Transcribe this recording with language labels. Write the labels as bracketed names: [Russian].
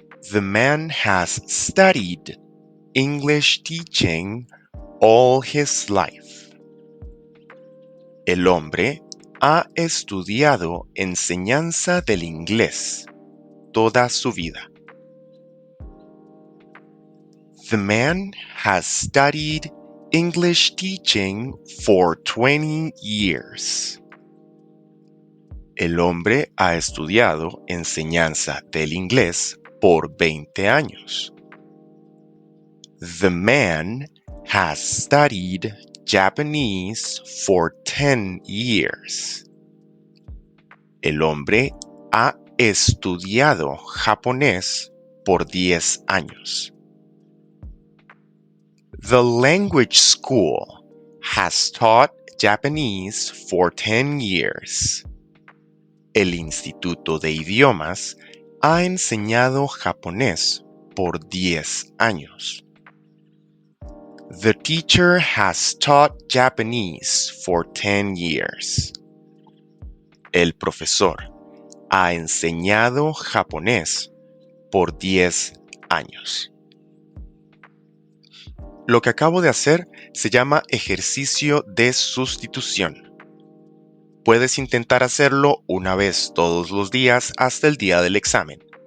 [English] The man has studied English teaching all his life. [Spanish] El hombre ha estudiado enseñanza del inglés toda su vida. [English] The man has studied English teaching for 20 years. [Spanish] El hombre ha estudiado enseñanza del inglés por 20 años. [English] The man has studied Japanese for 10 years. [Spanish] El hombre ha estudiado japonés por 10 años. [English] The language school has taught Japanese for 10 years. [Spanish] El Instituto de Idiomas ha enseñado japonés por 10 años. [English] The teacher has taught Japanese for 10 years. [Spanish] El profesor ha enseñado japonés por 10 años. Lo que acabo de hacer se llama ejercicio de sustitución. Puedes intentar hacerlo una vez todos los días hasta el día del examen.